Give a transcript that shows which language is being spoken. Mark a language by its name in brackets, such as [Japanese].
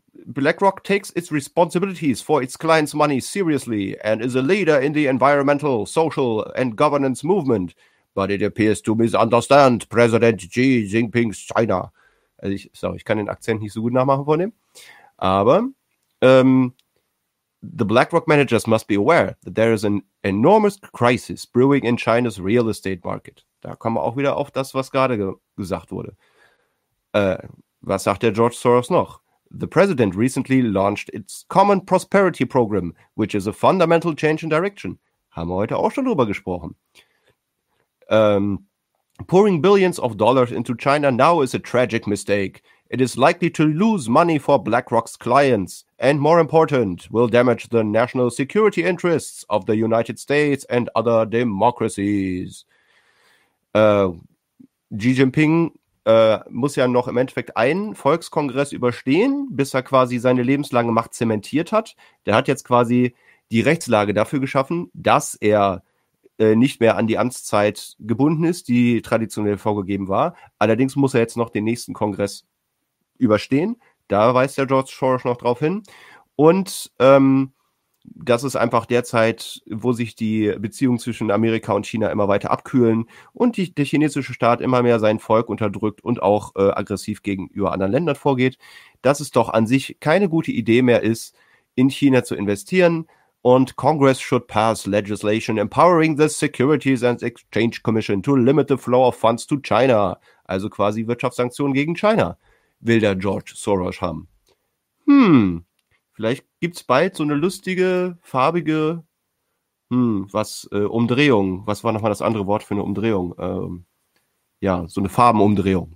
[English] BlackRock takes its responsibilities for its clients' money seriously and is a leader in the environmental, social and governance movement. But it appears to misunderstand President Xi Jinping's China. [German] Also ich kann den Akzent nicht so gut nachmachen von dem. Aber [English] the BlackRock managers must be aware that there is an enormous crisis brewing in China's real estate market. [German] Da kommen wir auch wieder auf das, was gerade gesagt wurde. Was sagt der George Soros noch? [English] The president recently launched its Common Prosperity Program, which is a fundamental change in direction. [German] Haben wir heute auch schon drüber gesprochen. [English] Pouring billions of dollars into China now is a tragic mistake. It is likely to lose money for BlackRock's clients and, more important, will damage the national security interests of the United States and other democracies. [German] Xi Jinping muss ja noch im Endeffekt einen Volkskongress überstehen, bis er quasi seine lebenslange Macht zementiert hat. Der hat jetzt quasi die Rechtslage dafür geschaffen, dass er nicht mehr an die Amtszeit gebunden ist, die traditionell vorgegeben war. Allerdings muss er jetzt noch den nächsten Kongress überstehen. Da weist der George Soros noch drauf hin. Und das ist einfach der Zeit, wo sich die Beziehungen zwischen Amerika und China immer weiter abkühlen und der chinesische Staat immer mehr sein Volk unterdrückt und auch aggressiv gegenüber anderen Ländern vorgeht. Dass es doch an sich keine gute Idee mehr ist, in China zu investieren. Und [English] Congress should pass legislation empowering the Securities and Exchange Commission to limit the flow of funds to China. [German] Also quasi Wirtschaftssanktionen gegen China, will der George Soros haben. Vielleicht gibt's bald so eine lustige, farbige, Umdrehung. Was war nochmal das andere Wort für eine Umdrehung? So eine Farbenumdrehung.